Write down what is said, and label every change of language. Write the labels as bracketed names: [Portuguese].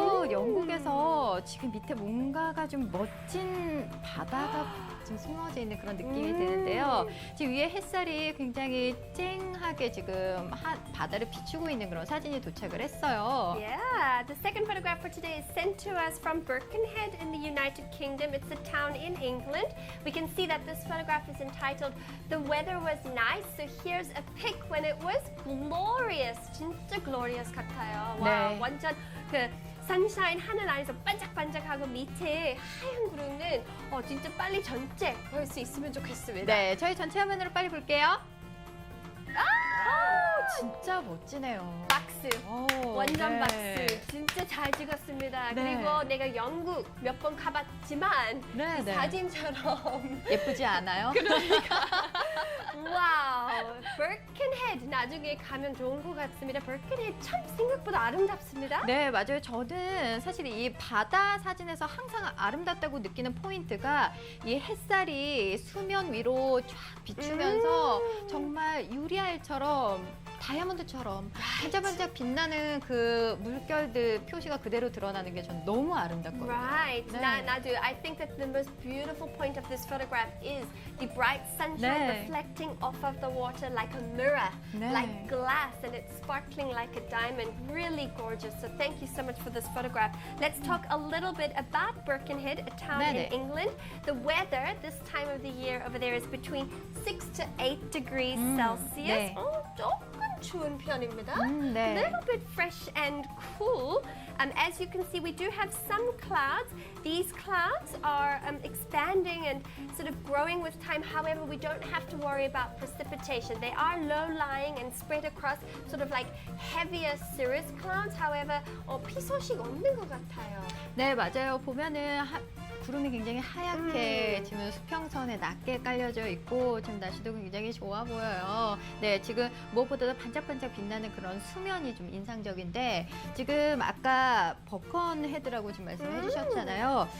[Korean] 영국에서 지금 밑에 뭔가가 좀 멋진 바다가 지금 숨어져 있는 그런 느낌이 드는데요. 지금 위에 햇살이 굉장히 쨍하게 지금 바다를 비추고 있는 그런 사진이 도착을 했어요. [English] Yeah, the second photograph for today is sent to us from Birkenhead in the United Kingdom. It's a town in England. We can see that this photograph is entitled "The weather was nice." So here's a pic when it was glorious. [Korean] 진짜 glorious 같아요. 와, 네. 완전 그 선샤인 하늘 안에서 반짝반짝하고 밑에 하얀 구름은 진짜 빨리 전체 볼 수 있으면 좋겠습니다. 네, 저희 전체 화면으로 빨리 볼게요. 진짜 멋지네요. 박수. 완전 네. 박수. 진짜 잘 찍었습니다. 네. 그리고 내가 영국 몇 번 가봤지만 네, 그 네. 사진처럼 예쁘지 않아요? 와우. 버켄헤드 나중에 가면 좋은 것 같습니다. 버켄헤드 참 생각보다 아름답습니다. 네, 맞아요. 저는 사실 이 바다 사진에서 항상 아름답다고 느끼는 포인트가 이 햇살이 수면 위로 쫙 비추면서 정말 유리알처럼 다이아몬드처럼 반짝반짝 빛나는 그 물결들 표시가 그대로 드러나는 게 전 너무 아름답거든요. [English] Right. [Korean] 네. 나도 [English] I think that the most beautiful point of this photograph is the bright sunshine [Korean] 네. [English] reflecting off of the water like a mirror, [Korean] 네. [English] like glass, and it's sparkling like a diamond. Really gorgeous. So thank you so much for this photograph. Let's talk a little bit about Birkenhead, a town [Korean] 네네. [English] in England. The weather this time of the year over there is between 6 to 8 degrees Celsius. [Korean] 네. 조금 추운 편입니다. [English] A [Korean] 네. [English] little bit fresh and cool. As you can see, we do have some clouds. These clouds are expanding and sort of growing with time. However, we don't have to worry about precipitation. They are low-lying and spread across sort of like heavier cirrus clouds. However, [Korean] 비 소식 없는 것 같아요. 네, 맞아요. 보면은 구름이 굉장히 하얗게 지금 수평선에 낮게 깔려져 있고 지금 날씨도 굉장히 좋아 보여요. 네, 지금 무엇보다도 반짝반짝 빛나는 그런 수면이 좀 인상적인데 지금 아까 버컨헤드라고 지금 말씀해 주셨잖아요.